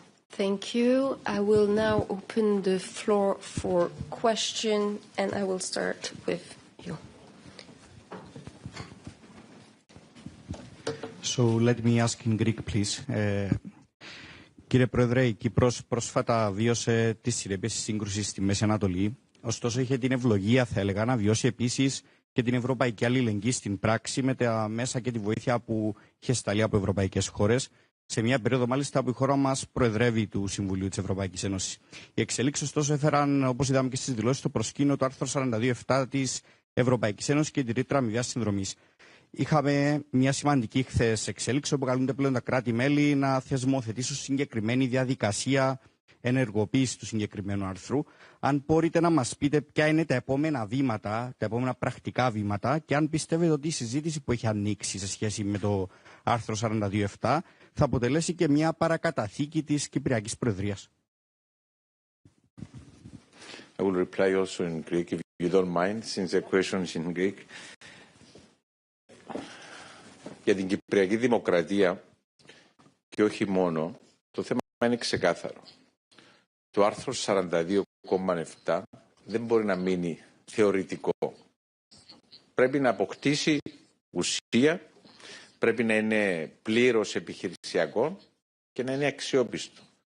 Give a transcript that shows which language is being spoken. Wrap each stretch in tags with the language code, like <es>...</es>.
<en>Thank you. I will now open the floor for question, and I will start with you. So let me ask in Greek, please.</en> <el>Κύριε Πρόεδρε, η Κύπρος πρόσφατα βίωσε τη συνέπειες της σύγκρουσης στη Μέση Ανατολή. Ωστόσο, είχε την ευλογία, θα έλεγα, να βιώσει επίσης και την ευρωπαϊκή αλληλεγγύη στην πράξη με τα μέσα και τη βοήθεια που είχε σταλεί από ευρωπαϊκές χώρες. Σε μια περίοδο, μάλιστα, που η χώρα μας προεδρεύει του Συμβουλίου της Ευρωπαϊκής Ένωσης. Οι εξελίξεις, ωστόσο, έφεραν, όπως είδαμε και στις δηλώσεις, στο προσκήνιο το άρθρο 42.7 της Ευρωπαϊκής Ένωσης και τη ρήτρα αμοιβαίας συνδρομής. Είχαμε μια σημαντική χθες εξέλιξη όπου καλούνται πλέον τα κράτη-μέλη να θεσμοθετήσουν συγκεκριμένη διαδικασία ενεργοποίηση του συγκεκριμένου άρθρου. Αν μπορείτε να μας πείτε ποια είναι τα επόμενα βήματα, τα επόμενα πρακτικά βήματα και αν πιστεύετε ότι η συζήτηση που έχει ανοίξει σε σχέση με το άρθρο 42.7 θα αποτελέσει και μια παρακαταθήκη της Κυπριακής Προεδρίας.</el> <en>I will reply also in Greek, if you don't mind, since the question is in Greek.</en> <el>Για την Κυπριακή Δημοκρατία και όχι μόνο, το θέμα είναι ξεκάθαρο. Το άρθρο 42,7 δεν μπορεί να μείνει θεωρητικό. Πρέπει να αποκτήσει ουσία, πρέπει να είναι πλήρως επιχειρησιακό και να είναι αξιόπιστο.</el>